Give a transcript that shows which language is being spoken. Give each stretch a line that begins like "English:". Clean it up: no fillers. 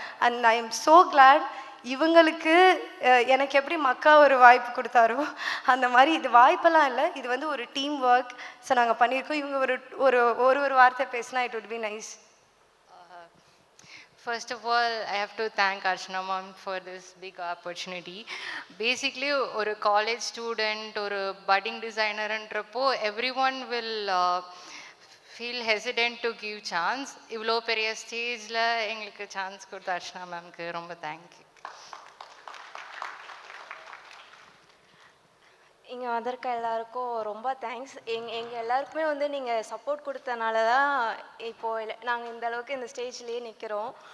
English: And I am so glad.
Tamil: இவங்களுக்கு எனக்கு எப்படி மக்கா ஒரு வாய்ப்பு கொடுத்தாரோ அந்த மாதிரி இது வாய்ப்பெல்லாம் இல்லை, இது வந்து ஒரு டீம் ஒர்க். ஸோ நாங்கள் பண்ணியிருக்கோம். இவங்க ஒரு வார்த்தை பேசினா
English: It would be nice. First of all, I have to thank Archana ma'am for this big opportunity. Basically, ஒரு college student, ஒரு budding designer என்றப்போ everyone will feel hesitant to give chance.
Tamil: இவ்வளோ பெரிய ஸ்டேஜில் எங்களுக்கு சான்ஸ் கொடுத்த அர்ச்சனா மேம்க்கு ரொம்ப தேங்க்யூ. இங்கே வந்திருக்க எல்லாருக்கும் ரொம்ப தேங்க்ஸ். எங்கள் எல்லாருக்குமே வந்து நீங்கள் சப்போர்ட் கொடுத்தனால தான் இப்போது நாங்கள் இந்த அளவுக்கு இந்த ஸ்டேஜ்லேயே நிற்கிறோம்.